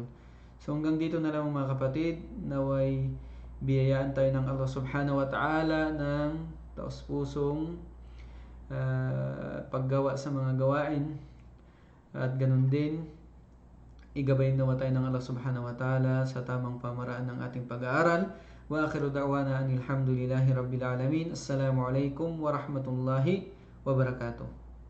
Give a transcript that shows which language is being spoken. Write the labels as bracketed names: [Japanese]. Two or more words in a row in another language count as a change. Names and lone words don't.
[Filipino] So hanggang dito na lang mga kapatid, naway biyayaan tayo ng Allah [Arabic] سبحانه وتعالى [Filipino] ng taos-pusong paggawa sa mga gawain, at ganun din igabayin nawa tayo ng Allah [Arabic] سبحانه وتعالى [Filipino] sa tamang pamaraan ng ating pag-aaral. [Arabic] وآخر دعوانا أن الحمد لله رب العالمين. السلام عليكم ورحمة الله وبركاته.